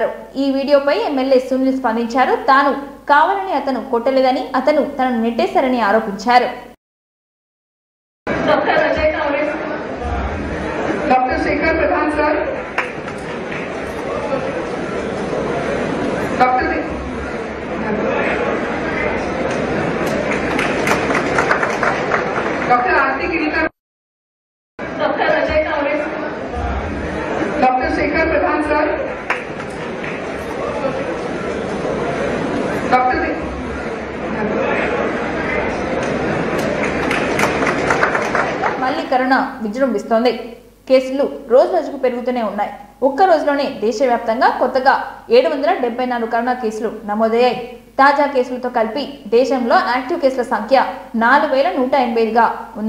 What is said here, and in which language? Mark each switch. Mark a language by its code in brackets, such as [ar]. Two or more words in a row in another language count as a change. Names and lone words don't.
[te] ఈ వీడియోపై ఎమ్మెల్యే సునీల్ స్పందించారు. తాను కావాలని అతను కొట్టలేదని, అతను తనను నెట్టేశారని ఆరోపించారు. డాక్టర్ శేఖర్ ప్రధాన్ సార్, డాక్టర్ आरती गिरीकर, डॉक्टर अजय कावरे, डॉक्टर शेखर प्रधान सर, डॉक्टर మళ్ళీ కరోనా విజృంభిస్తోంది. కేసులు రోజు రోజుకు పెరుగుతూనే ఉన్నాయి. ఒక్క రోజులోనే దేశవ్యాప్తంగా కొత్తగా 774 కరోనా కేసులు నమోదయ్యాయి. తాజా కేసులతో కలిపి దేశంలో యాక్టివ్ కేసుల సంఖ్య 4185గా ఉంది.